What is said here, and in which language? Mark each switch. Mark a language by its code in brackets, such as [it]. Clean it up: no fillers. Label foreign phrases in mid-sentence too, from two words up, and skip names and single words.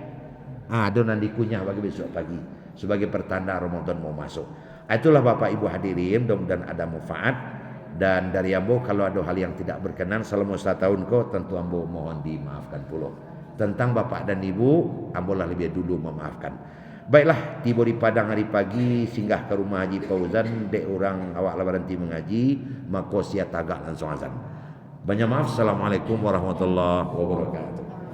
[id] Adonan dikunyah bagi besok pagi sebagai pertanda Ramadan mau masuk. Itulah Bapak Ibu hadirin, mudah-mudahan ada manfaat. Dan dari ambo kalau ada hal yang tidak berkenan selama 1 tahun kau tentu ambo mohon dimaafkan pula. Tentang bapak dan ibu ambo lah lebih dulu memaafkan. Baiklah, tiba di Padang hari pagi singgah ke rumah Haji Fauzan dek orang awak lah berhenti mengaji maka sia tagak langsung azan. Banyak maaf. [ar] السلام عليكم ورحمة الله وبركاته.